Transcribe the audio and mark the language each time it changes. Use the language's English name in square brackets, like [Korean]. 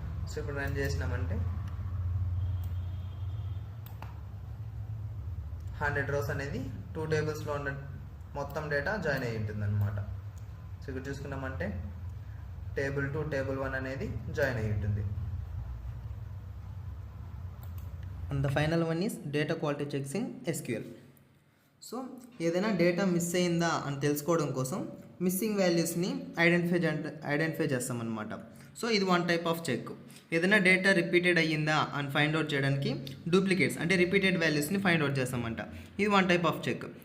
[Telugu] So ఇప్పుడు run చేసినామంటే 100 rose అనేది 2 టేబుల్స్లో ఉన్న మొత్తం డేటా జాయిన్ అయ్యి ఉంటుంది అనమాట. సో ఇక్కడ చూసుకున్నామంటే టేబుల్ 2 టేబుల్ 1 అనేది జాయిన్ అయ్యి ఉంటుంది. [English] And the final one is data quality checks in SQL. [Telugu] So ఏదైనా డేటా మిస్ అయిందా అని తెలుసుకోవడం కోసం మిస్సింగ్ వాల్యూస్ని ఐడెంటిఫై చేస్తామన్నమాట. సో ఇది [English] One type of check. [Telugu] ఏదైనా డేటా రిపీటెడ్ అయ్యిందా అని ఫైండ్ అవుట్ చేయడానికి డూప్లికేట్స్ అంటే రిపీటెడ్ వాల్యూస్ని ఫైండ్ అవుట్ చేస్తామంట. ఇది వన్ టైప్ ఆఫ్ చెక్.